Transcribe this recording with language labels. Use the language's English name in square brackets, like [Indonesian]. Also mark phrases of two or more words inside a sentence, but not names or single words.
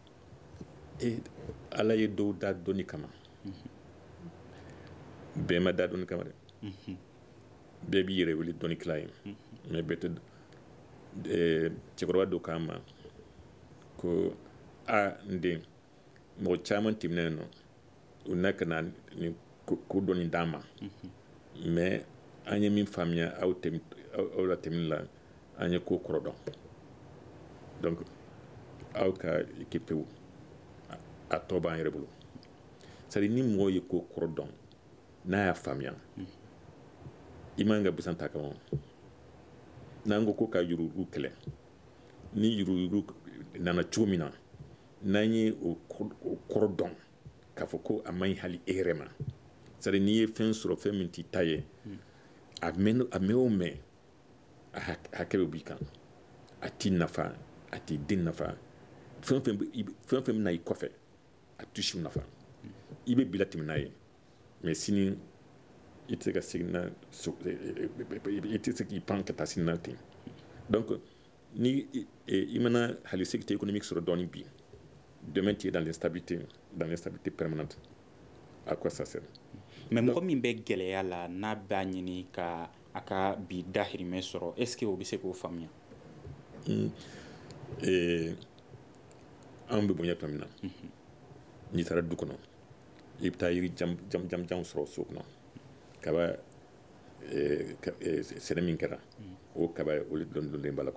[Bambara] ala ye dɔw da dɔnni kama bɛɛ ma da dɔnni kama dɛ bɛɛ b'i yɛrɛ wele dɔnni kila ye mais bɛɛ tɛ cɛkɔrɔba dɔ k'an ma ko n den mɔgɔ caman tɛmɛnen nɔ u na ka na ni ko dɔnni d'an ma mais an ye min faamuya aw la tɛmɛni la an ye ko kɔrɔ dɔn donc aw ka équipew a tɔ b'an yɛrɛ bolo [French] c'est à dire [Bambara] ni mɔgɔ ye ko kɔrɔ dɔn n'a y'a faamuya i man ka busan ta kama n'an ko ka yurugu kɛlɛ ni yurugu nana cogo min na n'an ye o kɔrɔ dɔn k'a fɔ ko a man ɲi hali e yɛrɛ ma c'est [French] à dire [Bambara] n'i ye fɛn sɔrɔ fɛn min t'i ta ye a mɛn o mɛn a hakɛ bɛ b'i kan a t'i nafa a t'i den nafa fɛn fɛn bɛ na i kɔfɛ a t'i siw nafa i bɛ bila tɛmɛ n'a ye mais sini i tɛ se ka segin n'a i tɛ se k'i pan ka taa sini n'a ten donc ni i mana hali [French] sécurité économique [Bambara] sɔrɔ dɔɔnin bi [French] demain tu es dans l'instabilité permanente à quoi ça sert [Bambara] mais mɔgɔ min bɛ gɛlɛya la n'a b'a ɲini ka a ka bi dahirimɛ sɔrɔ [French] est ce que [Bambara] o bɛ se k'o faamuya an bɛ bonya tuma min na n'i taara du kɔnɔ i bɛ taa yiri jam sɔrɔ so kɔnɔ kaba sɛnɛ min kɛra o kaba olu dɔnnilen b'a la